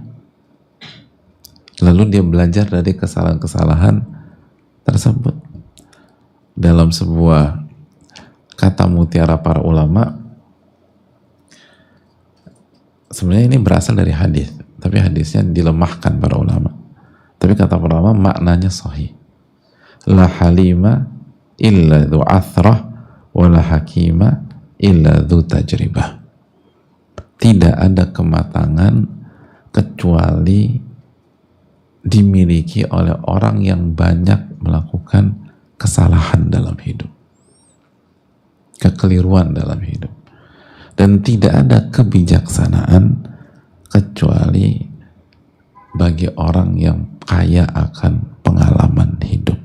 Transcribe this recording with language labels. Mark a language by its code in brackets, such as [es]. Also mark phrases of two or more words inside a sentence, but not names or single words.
[id] Lalu dia belajar dari kesalahan-kesalahan tersebut. Dalam sebuah kata mutiara para ulama, sebenarnya ini berasal dari hadis, tapi hadisnya dilemahkan para ulama. Tapi kata para ulama maknanya sahih. [ar] لا حليم إلا ذو عثرة ولا حكيم إلا ذو تجربة. [id] Tidak ada kematangan kecuali dimiliki oleh orang yang banyak melakukan kesalahan dalam hidup, kekeliruan dalam hidup. Dan tidak ada kebijaksanaan kecuali bagi orang yang kaya akan pengalaman hidup.